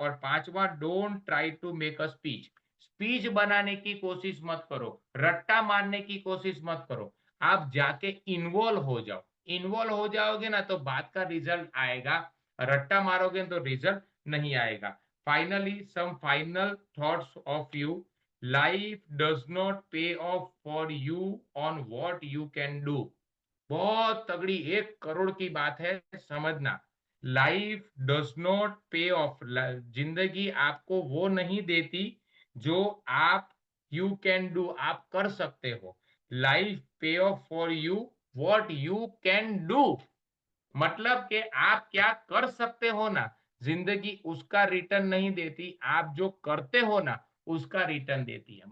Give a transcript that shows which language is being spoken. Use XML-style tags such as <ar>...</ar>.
<hi>और पांचवा,</hi> <en>don't try to make a speech,</en> <hi>speech बनाने की कोशिश मत करो, रट्टा मारने की कोशिश मत करो। आप जाके इन्वॉल्व हो जाओ, इन्वॉल्व हो जाओगे ना तो बात का रिजल्ट आएगा, रट्टा मारोगे तो रिजल्ट नहीं आएगा।</hi> <en>Finally, some final thoughts of you. Life does not pay off for you on what you can do.</en> <hi>बहुत तगड़ी 1 करोड़ की बात है, समझना।</hi> <en>life does not pay off,</en> <hi>जिंदगी आपको वो नहीं देती जो आप</hi> <en>you can do,</en> <hi>आप कर सकते हो।</hi> <en>life pay off for you what you can do,</en> <hi>मतलब कि आप क्या कर सकते हो ना, जिंदगी उसका रिटर्न नहीं देती, आप जो करते हो ना उसका रिटर्न देती है।</hi>